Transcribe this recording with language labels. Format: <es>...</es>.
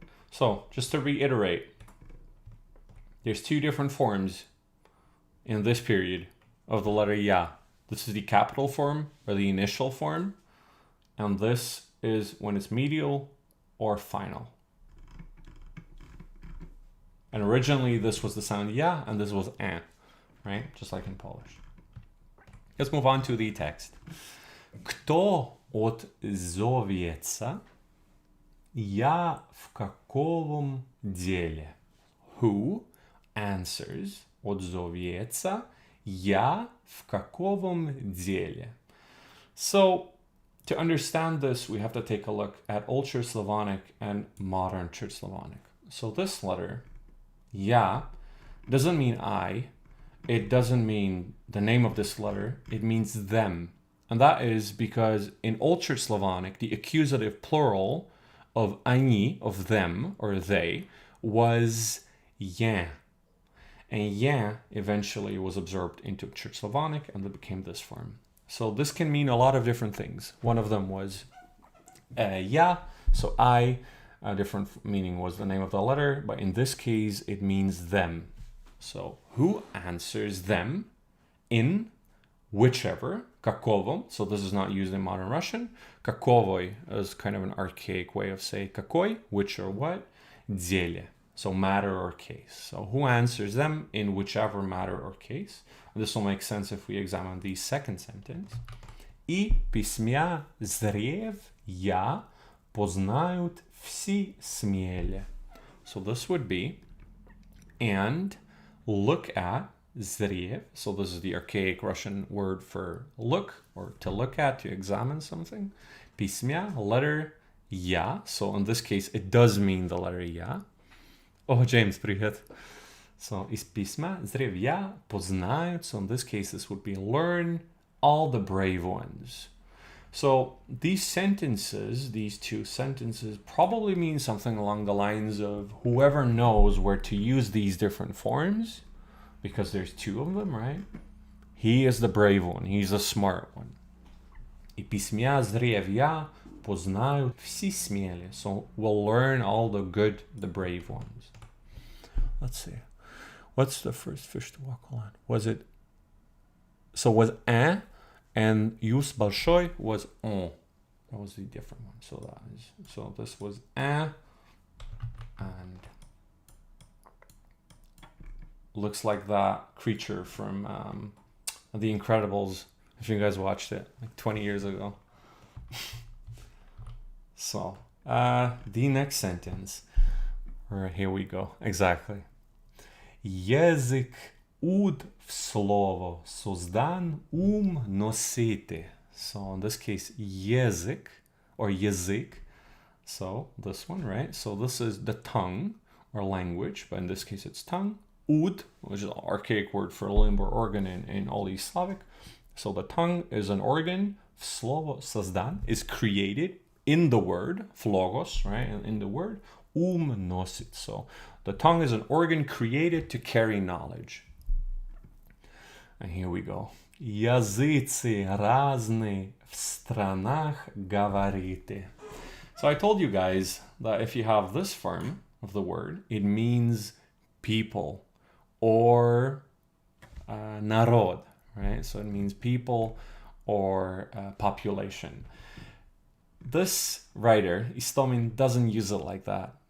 <en>So just to reiterate, there's two different forms in this period of the letter ya. This is the capital form or the initial form, and this is when it's medial or final. And originally this was the sound ya and this was a, right? Just like in Polish. Let's move on to the text.</en> <ru>Кто отзовется я в каковом деле?</ru> <en>Who answers</en> <ru>отзовется я в каковом деле?</ru> <en>So, to understand this, we have to take a look at Old Church Slavonic and Modern Church Slavonic. So this letter, ya, doesn't mean I. It doesn't mean the name of this letter. It means them. And that is because in Old Church Slavonic, the accusative plural of они, of them, or they, was yen. And yen eventually was absorbed into Church Slavonic and it became this form. So this can mean a lot of different things. One of them was ya, so I. A different meaning was the name of the letter, but in this case, it means them. So who answers them in whichever, каковом, so this is not used in modern Russian. Каковой is kind of an archaic way of saying какой, which or what, деле, so matter or case. So who answers them in whichever matter or case. This will make sense if we examine the second sentence.</en> <ru>И письмя зрев я познают все смеле.</ru> <en>So this would be, and look at, zriev, so this is the archaic Russian word for look, or to look at, to examine something. Письмя, letter ya, so in this case it does mean the letter ya. Oh, James, привет. So,</en> <ru>из письма зрев я познают,</ru> <en>so in this case this would be learn all the brave ones. So these sentences, these two sentences, probably mean something along the lines of whoever knows where to use these different forms, because there's two of them, right? He is the brave one. He's the smart one.</en> <ru>И письмя зрев я познают все смеле.</ru> <en>So we'll learn all the good, the brave ones. Let's see. What's the first fish to walk on? Was it... So was un, and use большой was on. That was the different one. So that is, so this was un, and looks like that creature from The Incredibles, if you guys watched it like 20 years ago. So the next sentence, or here we go, exactly.</en> <ru>Язык уд в слово создан носите.</ru> <en>So in this case, язык or язык. So this one, right? So this is the tongue or language, but in this case it's tongue. Ud, which is an archaic word for limb or organ in all East Slavic. So the tongue is an organ. Slovo sozdan is created in the word, flogos, right? And in the word, nosit. So the tongue is an organ created to carry knowledge. And here we go.</en> <ru>Языцы разные в странах говорите.</ru> <en>So I told you guys that if you have this form of the word, it means people or народ, right? So it means people or population. This writer, Istomin, doesn't use it like that.</en>